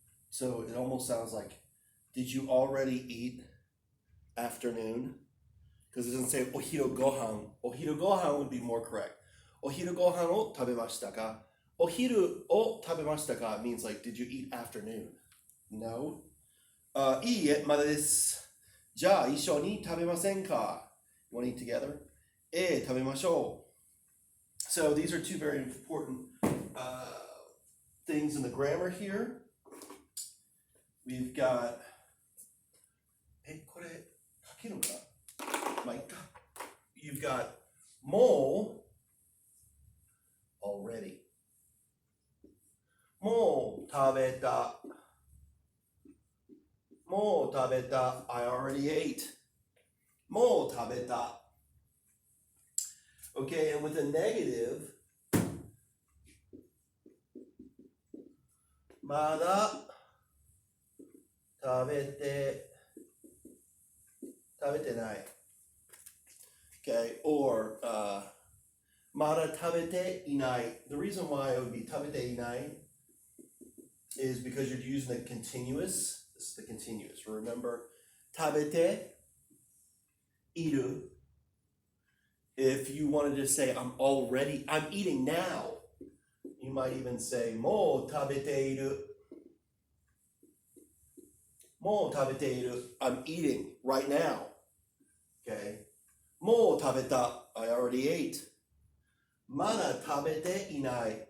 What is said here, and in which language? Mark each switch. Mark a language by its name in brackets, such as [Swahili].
[English] So it almost sounds like, did you already eat afternoon? Because it doesn't say お昼ご飯. お昼ご飯 would be more correct. [Japanese] お昼ご飯を食べましたか? [English] お昼を食べましたか means like, did you eat afternoon? [Japanese] No. いいえ、まだです。じゃあ一緒に食べませんか? [English] You want to eat together? [Japanese] 食べましょう. [English] So these are two very important things in the grammar here. We've got これ書けるかな? [Japanese] まあいっか. [English] You've got もう already. [Japanese] もう食べた. もう食べた. I already ate. もう食べた. [English] Okay, and with a negative, まだ食べてない. Okay, or まだ食べていない. The reason why it would be 食べていない is because you're using the continuous. This is the continuous. Remember, 食べている. If you wanted to say, I'm eating now, you might even say, もう食べている. もう食べている. I'm eating right now. Okay. [Japanese] もう食べた. I already ate. まだ食べていない.